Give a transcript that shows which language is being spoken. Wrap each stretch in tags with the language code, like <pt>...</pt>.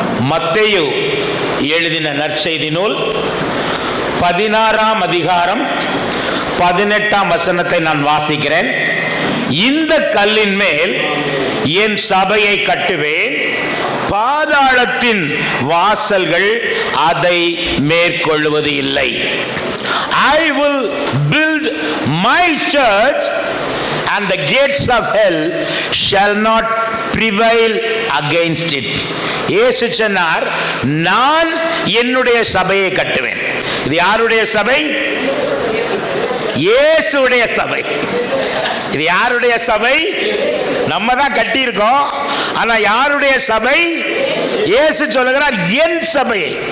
<ta>மத்தேயு எழுதின நற்செய்தி நூல் 16ஆம் அதிகாரம் 18ஆம் வசனத்தை நான் வாசிக்கிறேன். இந்த கல்லின் மேல் என் சபையை கட்டுவேன், பாதாளத்தின் வாசல்கள் அதை மேற்கொள்வது இல்லை.</ta> <en>I will build my church and the gates of hell shall not prevail against it.</en> <ta>இயேசு சொன்னார், நான் என்னுடைய சபையை கட்டுவேன். இது யாருடைய சபை? இயேசுடைய சபை. இது யாருடைய சபை? நம்ம தான் கட்டி இருக்கோம். ஆனா யாருடைய சபை? இயேசு சொல்லுகிறார் என் சபை.</ta>